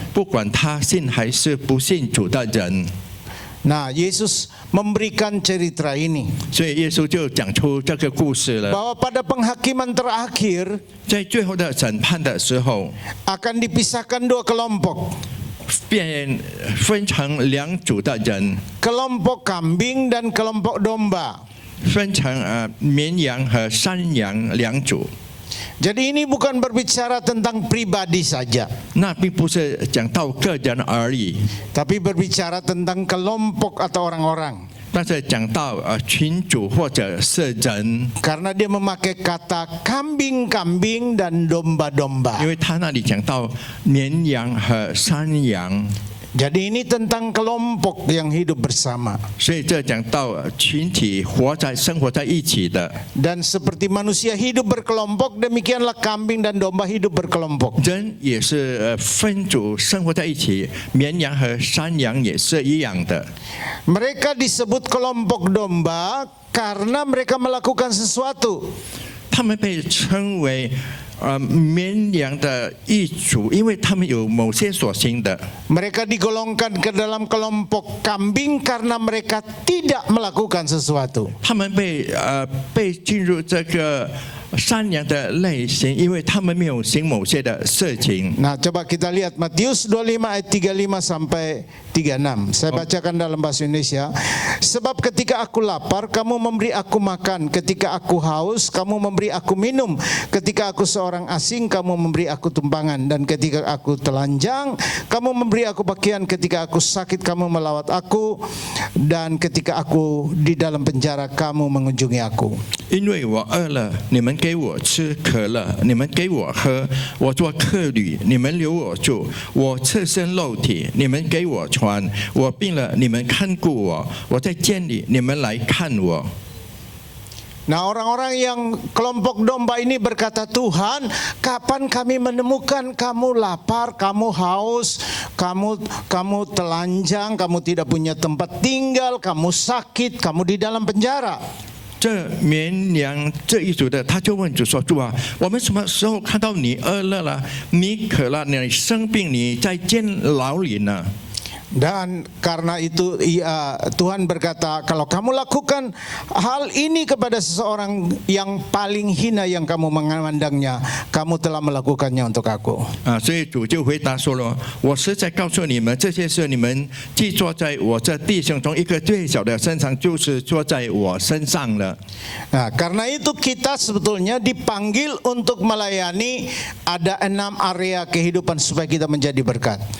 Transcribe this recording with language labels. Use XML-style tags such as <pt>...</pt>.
<zh>不管他信还是不信主的人。</zh> <id>Nah, Yesus memberikan cerita ini</id> <zh>所以耶稣就讲出这个故事了。</zh> <id>bahwa pada penghakiman terakhir</id> <zh>在最后的审判的时候，</zh> <id>akan dipisahkan dua kelompok.</id> <zh>便分成两组的人，</zh> <id>Kelompok kambing dan kelompok domba.</id> <zh>分成绵羊和山羊两组。</zh> <id>Jadi ini bukan berbicara tentang pribadi saja,</id> <zh>那并不是讲到个人而已，</zh> <id>tapi berbicara tentang kelompok atau orang-orang.</id> <zh>但是讲到群主或者是人，</zh> <id>Karena dia memakai kata kambing-kambing dan domba-domba.</id> <zh>因为他那里讲到绵羊和山羊，</zh> <id>Jadi ini tentang kelompok yang hidup bersama.</id> <zh>所以这讲到群体生活在一起的。</zh> <id>Dan seperti manusia hidup berkelompok, demikianlah kambing dan domba hidup berkelompok.</id> <zh>人也是分组生活在一起，绵羊和山羊也是一样的。</zh> <id>Mereka disebut kelompok domba karena mereka melakukan sesuatu.</id> <zh>他们被称为绵羊的一族，因为他们有某些所行的。</zh> <id>Mereka digolongkan ke dalam kelompok kambing karena mereka tidak melakukan sesuatu.</id> <zh>他们被进入这个山羊的类型，因为他们没有行某些的事情。</zh> <id>Nah, coba kita lihat Matius 25 ayat 35 sampai 36. Saya bacakan dalam bahasa Indonesia. Sebab ketika aku lapar, kamu memberi aku makan. Ketika aku haus, kamu memberi aku minum. Ketika aku seorang asing, kamu memberi aku tumpangan. Dan ketika aku telanjang, kamu memberi aku pakaian. Ketika aku sakit, kamu melawat aku. Dan ketika aku di dalam penjara, kamu mengunjungi aku.</id> <zh>因为我饿了，你们给我吃；渴了，你们给我喝；我做客旅，你们留我住；我赤身露体，你们给我穿；我病了，你们看顾我；我在监里，你们来看我。</zh> <id>Nah, orang-orang yang kelompok domba ini berkata, Tuhan, kapan kami menemukan kamu lapar, kamu haus, kamu telanjang, kamu tidak punya tempat tinggal, kamu sakit, kamu di dalam penjara.</id> <zh>这绵羊这一组的，他就问主说：“主啊，我们什么时候看到你饿了了，你渴了，你生病，你在监牢里呢？”</zh> <id>Dan karena itu Tuhan berkata, kalau kamu lakukan hal ini kepada seseorang yang paling hina yang kamu memandangnya, kamu telah melakukannya untuk aku.</id> <zh>所以主就回答说了，我实在告诉你们，这些事你们既做在我这弟兄中一个最小的身上，就是做在我身上了。</zh> <id>Nah, karena itu kita sebetulnya dipanggil untuk melayani ada 6 area kehidupan supaya kita menjadi berkat.</id>